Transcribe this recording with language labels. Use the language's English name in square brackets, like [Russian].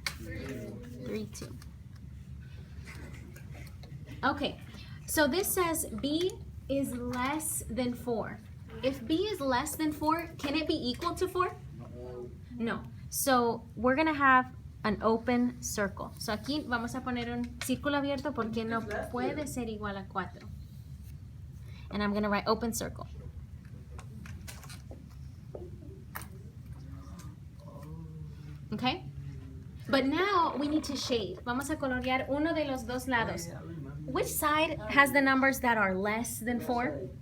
[English] 3, 2. Okay, so this says B is less than 4. If B is less than 4, can it be equal to 4? No. So we're going to have an open circle. [Spanish] So aquí vamos a poner un círculo abierto porque no puede ser igual a 4. [English] And I'm going to write open circle. Okay? But now we need to shade. [Spanish] Vamos a colorear uno de los dos lados. [English] Which side has the numbers that are less than 4?